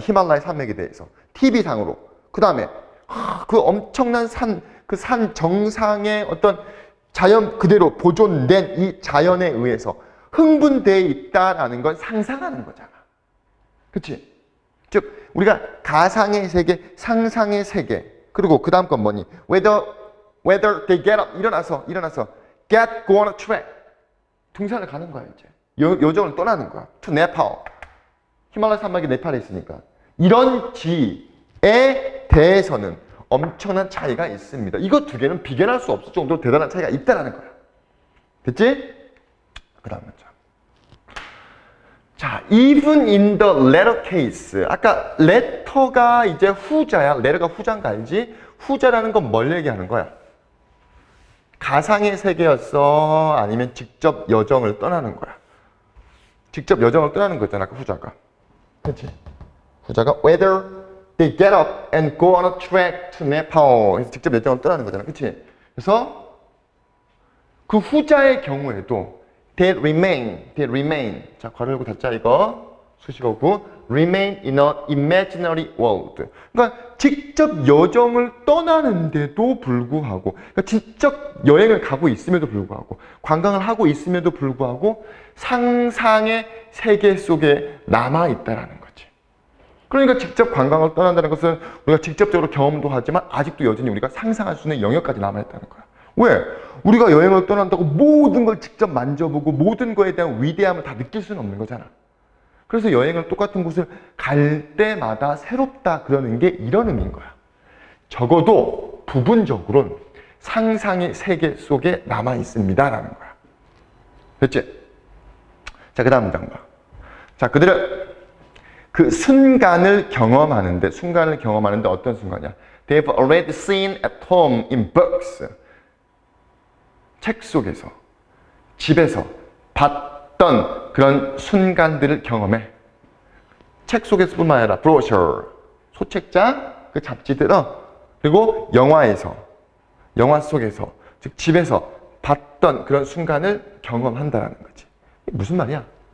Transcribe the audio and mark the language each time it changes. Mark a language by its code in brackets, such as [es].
[ko] 히말라야 산맥에 대해서 TV상으로. 그 다음에 그 엄청난 그 산 정상의 어떤 자연 그대로 보존된 이 자연에 의해서 흥분되어 있다라는 걸 상상하는 거잖아. 그치? 즉 우리가 가상의 세계, 상상의 세계. 그리고 그 다음 건 뭐니? [en] Whether they get up, [ko] 일어나서 [en] get, go on a trek. [ko] 등산을 가는 거야 이제. 여정을 떠나는 거야. [en] To Nepal. [ko] 히말라야 산맥이 네팔에 있으니까. 이런 지에 대해서는 엄청난 차이가 있습니다. 이거 두 개는 비교할 수 없을 정도로 대단한 차이가 있다는 거야. 됐지? 그 다음 문장. 자, [en] even in the latter case. [ko] 아까 letter가 이제 후자야. letter가 후자인가 알지? 후자라는 건 뭘 얘기하는 거야? 가상의 세계였어? 아니면 직접 여정을 떠나는 거야? 직접 여정을 떠나는 거잖아, 아까 후자가. 그렇지? 후자가 [en] whether they get up and go on a trek to Nepal. [ko] 그래서 직접 여정을 떠나는 거잖아. 그렇지? 그래서 그 후자의 경우에도 [en] they remain. [ko] 자, 괄호 열고 닫자 이거. 수식어고 [en] remain in a imaginary world. [ko] 그러니까 직접 여정을 떠나는데도 불구하고, 그러니까 직접 여행을 가고 있음에도 불구하고, 관광을 하고 있음에도 불구하고 상상의 세계 속에 남아 있다라는 거지. 그러니까 직접 관광을 떠난다는 것은 우리가 직접적으로 경험도 하지만 아직도 여전히 우리가 상상할 수 있는 영역까지 남아 있다는 거야. 왜? 우리가 여행을 떠난다고 모든 걸 직접 만져보고 모든 거에 대한 위대함을 다 느낄 수는 없는 거잖아. 그래서 여행을 똑같은 곳을 갈 때마다 새롭다 그러는 게 이런 의미인 거야. 적어도 부분적으로는 상상의 세계 속에 남아 있습니다라는 거야. 됐지? 자, 그 다음 문장 봐. 자, 그들은 그 순간을 경험하는데 어떤 순간이야? [en] They've already seen at home in books. [ko] 책 속에서, 집에서 봤던 그런 순간들을 경험해. 책 속에서뿐만 아니라 brochure, 소책자, 그 잡지들, 그리고 영화 속에서, 즉 집에서 봤던 그런 순간을 경험한다라는 거지. 이게 무슨 말이야?